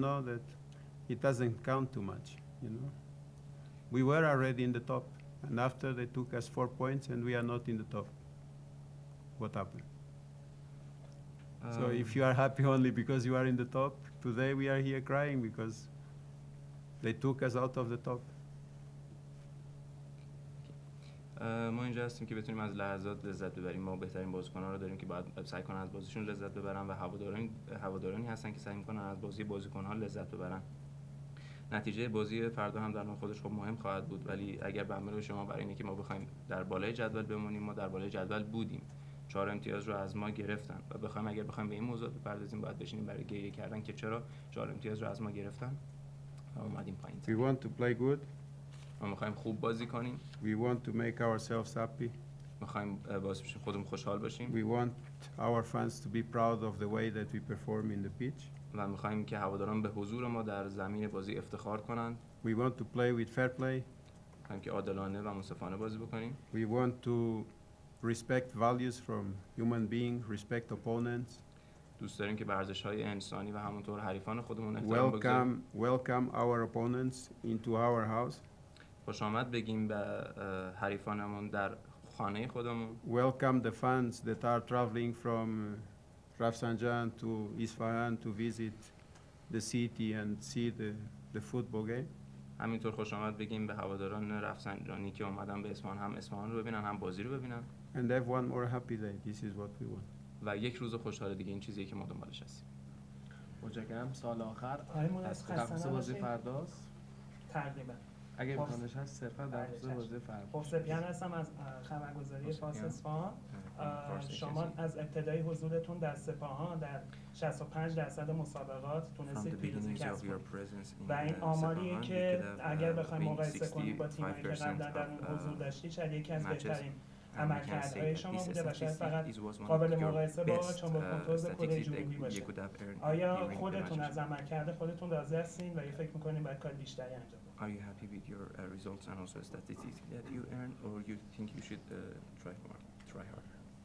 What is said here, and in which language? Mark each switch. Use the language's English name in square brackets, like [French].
[English] That it doesn't count too much. We were already in the top, and after they took us 4 points, and we are not in the top. What happened? So if you are happy only because you are in the top, today we are here crying because they took us out of the top. [Persian] ما اینجا هستیم که بتونیم از لحظات لذت ببریم. ما بهترین بازیکن‌ها رو داریم که باید سعی کنن از بازیشون لذت ببرن و هوادارانی هستن که سعی می‌کنن از بازی بازیکن‌ها لذت ببرن. نتیجه بازی فردا هم در نوع خودش خب مهم خواهد بود، ولی اگر به عمل شما برای اینکه ما بخوایم در بالای جدول بمونیم، ما در بالای جدول بودیم. 4 امتیاز رو از ما گرفتن و اگر بخوایم به این موضوع بپردازیم باید بشینیم برای گریه کردن که چرا 4 امتیاز رو از ما گرفتن و اومدیم پایین. [English] We want to play good. [Persian] ما می‌خوایم خوب بازی کنیم. [English] We want to make ourselves happy. [Persian] می‌خوایم باعث بشیم خودمون خوشحال باشیم. [English] We want our fans to be proud of the way that we perform in the pitch. [Persian] و می‌خوایم که هواداران به حضور ما در زمین بازی افتخار کنند. [English] We want to play with fair play. [Persian] می‌خوایم که عادلانه و منصفانه بازی بکنیم. [English] We want to respect values from human being, respect opponents. [Persian] دوست داریم که به ارزش‌های انسانی و همونطور حریفان خودمون احترام بگذاریم. [English] Welcome our opponents into our house. [Persian] خوش آمد بگیم به حریفانمون در خانه خودمون. [English] Welcome the fans that are traveling from Rafsanjan to Sepahan to visit the city and see the football game. [Persian] همینطور خوش آمد بگیم به هواداران رفسنجانی که اومدن به اصفهان، هم اصفهان رو ببینن هم بازی رو ببینن. [English] And have one more happy day. This is what we want. [Persian] و یک روز خوشحال دیگه، این چیزیه که ما دنبالش هستیم. متشکرم. سال آخر از تخصص بازی فرداست. تقریبا. اگه امکانش هست صرفا در خصوص بازی فردا. خب سپیان هستم از خبرگزاری فارس اصفهان. شما از ابتدای حضورتون در سپاهان در 65% مسابقات تونستید پیروزی کسب کنید و این آماریه که اگر بخوایم مقایسه کنیم با تیمایی که قبلا در اون حضور داشتید شاید یکی از بهترین عملکردهای شما بوده و شاید فقط قابل مقایسه با چون کنترل کره جنوبی باشه. آیا خودتون از عملکرد خودتون راضی هستین و یا فکر می‌کنین باید کار بیشتری انجام بدید؟ [English] Are you happy with your results and also statistics that you earn, or you think you should try harder?